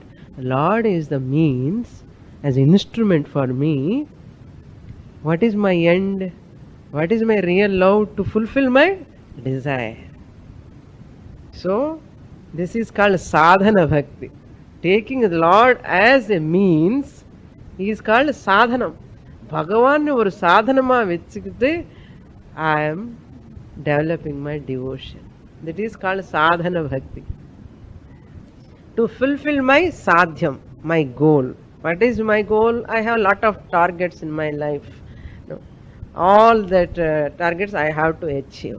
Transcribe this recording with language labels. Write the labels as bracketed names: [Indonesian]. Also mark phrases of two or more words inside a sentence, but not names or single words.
[English] Lord is the means as instrument for me. What is my end? What is my real love? To fulfill my desire. So this is called sadhana bhakti. Taking the Lord as a means, he is called sadhanam. Bhagavan [Tamil] ஒரு சாதனமா வச்சுக்கிட்டு [English] I am developing my devotion. That is called sadhana bhakti. To fulfill my sadhyam, my goal. What is my goal? I have a lot of targets in my life. No. All that targets I have to achieve.